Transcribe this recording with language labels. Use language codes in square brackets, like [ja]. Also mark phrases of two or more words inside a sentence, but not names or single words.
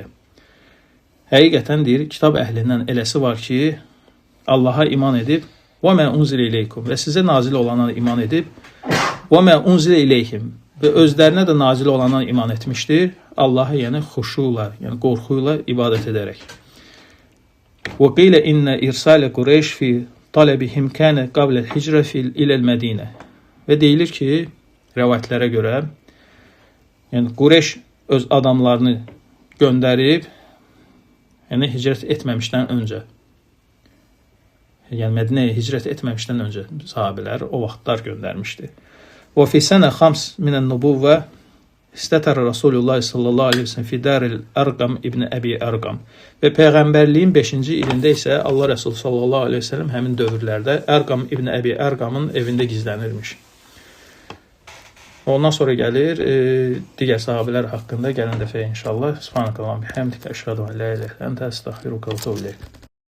[az] Həqiqətən deyir, kitab əhlindən eləsi var ki, Allaha iman edib və [ar] ما أنزل إليكم [az] və sizə nazil olana iman edib və [ar] ما أنزل إليهم [az] və özlərinə də nazil olana iman etmişdir. Allaha yəni xuşuyla, yəni qorxuyla ibadət edərək. [ar] و قيل إن إرسال قريش في طلبهم كان قبل الهجرة إلى المدينة. [az] Və deyilir ki, rəvayətlərə görə, yəni Qureyş öz adamlarını göndərib, yəni hicrət etməmişdən öncə, yəni Mədinəyə hicrət etməmişdən öncə sahabələr o vaxtlar göndərmişdi. [ar] و في سنة 5 من النبوة استتر رسول الله صلى الله عليه وسلم في دار الأرقم بن أبي الأرقم. [az] Və Peyğəmbərliyin 5-ci ilində isə Allah Rəsulü [ar] صلى الله عليه وسلم [az] həmin dövrlərdə Ərqam ibn Əbi Ərqamın evində gizlənirmiş. Ondan sonra gəlir digər sahabələr haqqında gələn dəfə inşallah. [ar] سبحانك اللهم وبحمدك أشهد أن لا إله إلا أنت أستغفرك وأتوب إليك.